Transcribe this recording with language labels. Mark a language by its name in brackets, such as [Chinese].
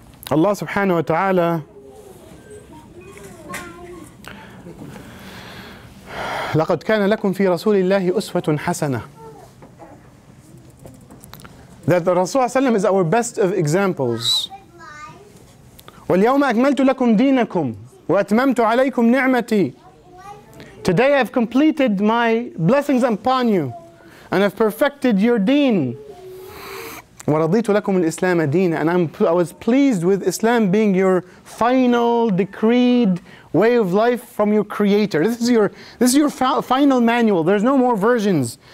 [English] Allah subhanahu wa ta'ala [Arabic] لقد كان لكم في رسول الله أسوة حسنة. [English] That the Rasul is our best of examples. [Arabic] واليوم أكملت لكم دينكم وأتممت عليكم نعمتي. [English] Today I have completed my blessings upon you and have perfected your deen. [Arabic] وَرَضِيتُ لَكُمُ الْإِسْلَامَ دِينًا. [English] And I was pleased with Islam being your final decreed way of life from your creator. This is your final manual. There's no more versions.